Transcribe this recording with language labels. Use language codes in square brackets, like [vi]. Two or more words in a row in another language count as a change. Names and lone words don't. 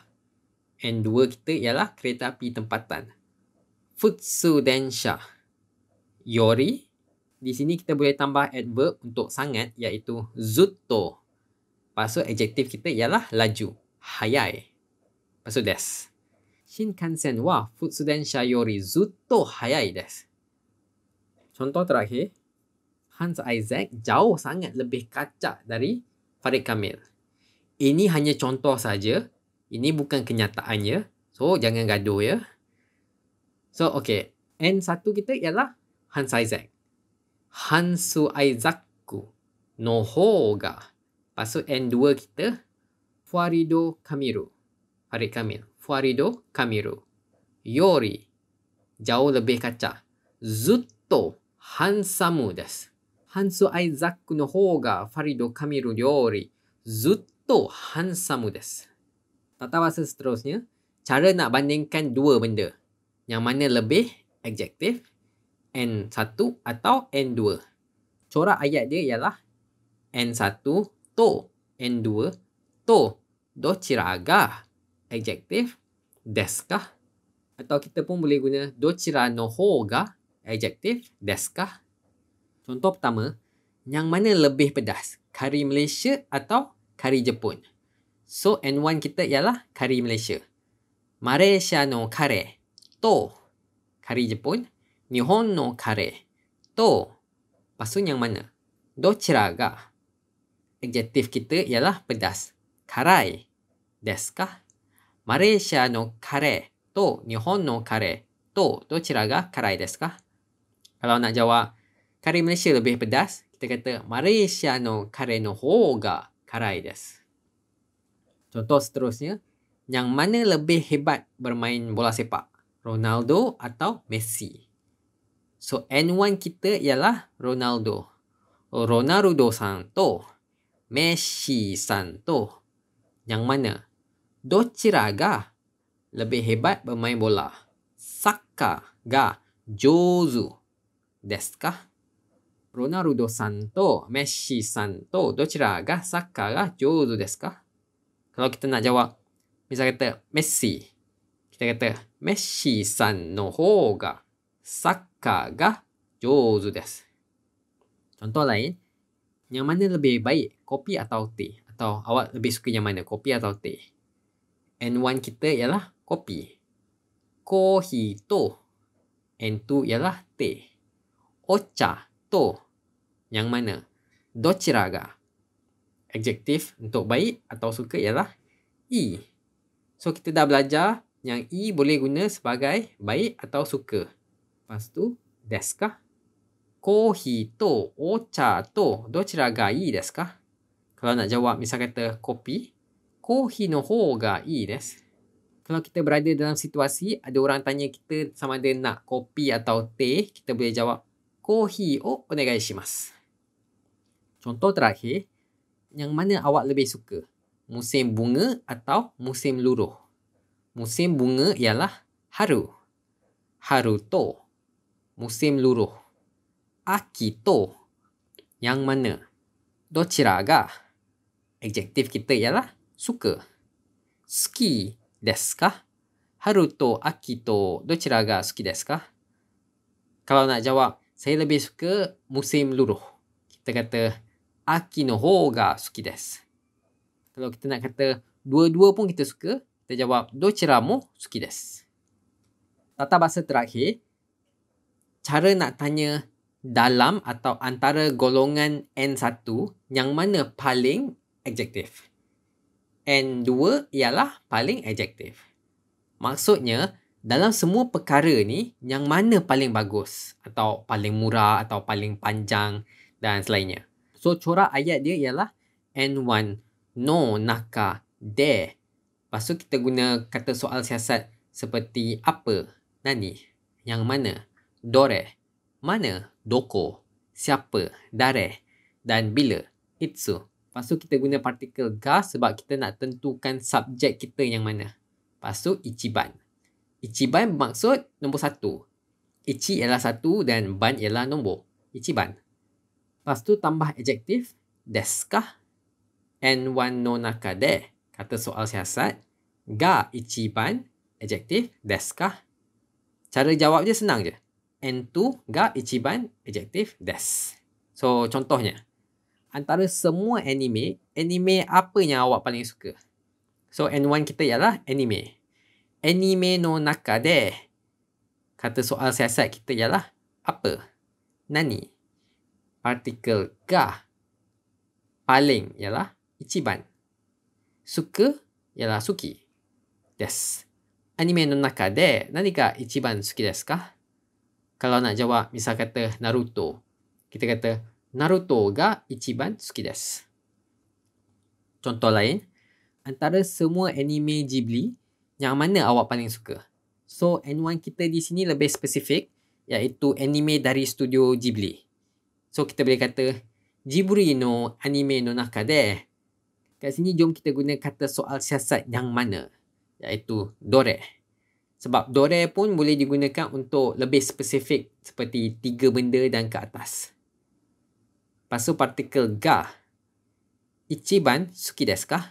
[ms] N2 kita ialah kereta api tempatan, Futsudensha. Yori, di sini kita boleh tambah adverb untuk sangat, iaitu zutto. Lepas tu adjektif kita ialah laju, hayai. Lepas tu des. [ja] 新幹線は普通電車よりずっと速いです. [ms] Contoh terakhir, Hans Isaac jauh sangat lebih kacak dari Farid Kamil. Ini hanya contoh saja. Ini bukan kenyataannya. So, jangan gaduh ya. So, okay. N1 kita ialah Hans Isaac. [ja] ハンス・アイザックの方が. [ms] Lepas tu N2 kita Farido Kamiru. Farid Kamil. Farido Kamiru. Yori. Jauh lebih kacak. [ja] ずっとハンサムです. ハンス・アイザックの方がファリド・カミルよりずっとハンサムです. [ms] Tata bahasa seterusnya, cara nak bandingkan dua benda. Yang mana lebih adjektif, N1 atau N2. Corak ayat dia ialah N1 to, N2 to, [ja] どちらが adjektif, ですか? [ms] Atau kita pun boleh guna [ja] どちらの方が [ms] adjektif, [ja] ですか? [ms] Contoh pertama, yang mana lebih pedas? Kari Malaysia atau kari Jepun? So, N1 kita ialah kari Malaysia. [ja] マレーシアのカレーと [ms] kari Jepun. [ja] 日本のカレーと. [ms] Lepas tu yang mana? [ja] どちらが. [ms] Adjektif kita ialah pedas. [ja] 辛いですか？マレーシアのカレーと日本のカレーとどちらが辛いですか? [ms] Kalau nak jawab kari Malaysia lebih pedas, kita kata [ja] マレーシアのカレーの方が辛いです. [ms] Contoh seterusnya, yang mana lebih hebat bermain bola sepak? Ronaldo atau Messi? So, N1 kita ialah Ronaldo. [ja] ロナウドさんとメッシさんと. [ms] Yang mana? [ja] どちらが [ms] lebih hebat bermain bola? [ja] サッカーが上手ですか? ロナウドさんとメッシさんとどちらがサッカーが上手ですか? [ms] Kalau kita nak jawab, misal kata Messi, kita kata [ja] メッシさんの方がサッカーが上手です. [ms] Contoh lain, yang mana lebih baik, kopi atau teh? Atau awak lebih suka yang mana, kopi atau teh? N1 kita ialah kopi. [ja] コーヒーと. [ms] N2 ialah teh. [ja] お茶と. [ms] Yang mana? [ja] どちらが. [ms] Adjektif untuk baik atau suka ialah i. So, kita dah belajar yang i boleh guna sebagai baik atau suka. Lepas tu, [ja] ですか? コーヒーとお茶とどちらがいいですか? [ms] Kalau nak jawab misal kata kopi, [ja] コーヒーの方がいいです. [ms] Kalau kita berada dalam situasi ada orang tanya kita sama ada nak kopi atau teh, kita boleh jawab [ja] コーヒーをお願いします. [ms] Contoh terakhir, yang mana awak lebih suka? Musim bunga atau musim luruh? Musim bunga ialah haru. [ja] 春と. [ms] Musim luruh. [ja] 秋と. [ms] Yang mana? [ja] どちらが. [ms] Adjektif kita ialah suka. [ja] 好きですか？春と秋とどちらが好きですか? [ms] Kalau nak jawab, saya lebih suka musim luruh, kita kata [ja] 秋の方が好きです. [ms] Kalau kita nak kata dua-dua pun kita suka, kita jawab [ja] どちらも好きです. [ms] Tata bahasa terakhir, cara nak tanya dalam atau antara golongan N1 yang mana paling adjektif. N2 ialah paling adjektif. Maksudnya, dalam semua perkara ni, yang mana paling bagus? Atau paling murah, atau paling panjang dan selainnya. So, corak ayat dia ialah [ja] N1の中で. [ms] Lepas tu kita guna kata soal siasat seperti apa, nani, yang mana, dore, mana, doko, siapa, dare, dan bila, itsu. Lepas tu kita guna partikel ga sebab kita nak tentukan subjek kita yang mana. Lepas tu ichiban. Ichiban bermaksud nombor 1. Ichi ialah 1 dan ban ialah nombor. Ichiban. Lepas tu tambah adjektif [ja] ですか? N1の中で, [ms] kata soal siasat, [ja] が一番, adjektif ですか? [ms] Cara jawab dia senang je. [ja] N2が一番, [ms] adjektif desu. So contohnya, antara semua anime apa yang awak paling suka? So N1 kita ialah anime. [ja] アニメの中で, [ms] kata soal siasat kita ialah apa? Nani? Partikel ga, paling ialah ichiban. Suka ialah suki. Desu. [ja] アニメの中で何が一番好きですか? [ms] Kalau nak jawab, misal kata Naruto, kita kata [ja] ナルトが一番好きです. [ms] Contoh lain, antara semua anime Ghibli, yang mana awak paling suka? So N1 kita di sini lebih spesifik, iaitu anime dari studio Ghibli. So kita boleh kata [ja] ジブリのアニメの中で. [ms] Kat sini jom kita guna kata soal siasat yang mana, iaitu dore. Sebab dore pun boleh digunakan untuk lebih spesifik seperti 3 benda dan ke atas. Lepas tu partikel ga. [ja] 一番好きですか?